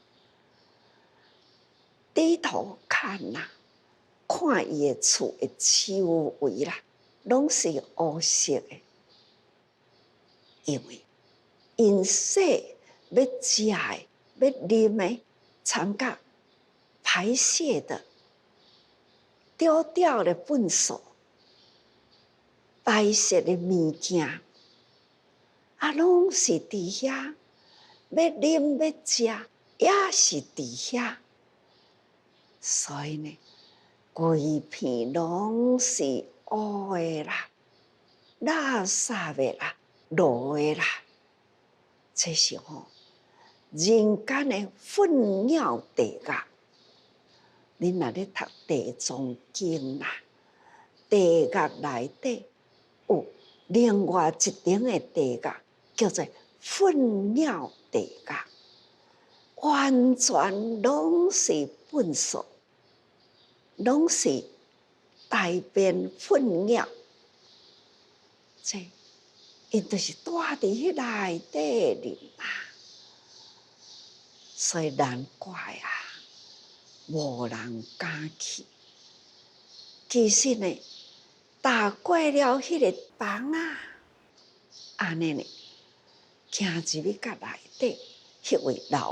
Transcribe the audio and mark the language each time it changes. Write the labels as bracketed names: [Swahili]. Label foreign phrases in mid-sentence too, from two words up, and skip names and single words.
[Min Nan Chinese] 低头看呐，看伊的厝的周围啦，拢是乌色的，因为因说要食的、要啉的、参甲排泄的、丢掉的粪扫、排泄的物件，啊，拢是伫遐。要啉要食，也是伫遐。所以呢，规片拢是乌的啦，垃圾的啦，落的啦，这是人间的粪尿地狱。恁若咧读地藏经啦，地狱内底有另外一层的地狱，叫做粪尿地狱，完全拢是粪扫，拢是大便粪尿，这因就是住伫迄内底里啊，所以难怪啊，无人敢去。其实呢，踏过了迄个房啊，安尼呢，行入去甲内底，迄位老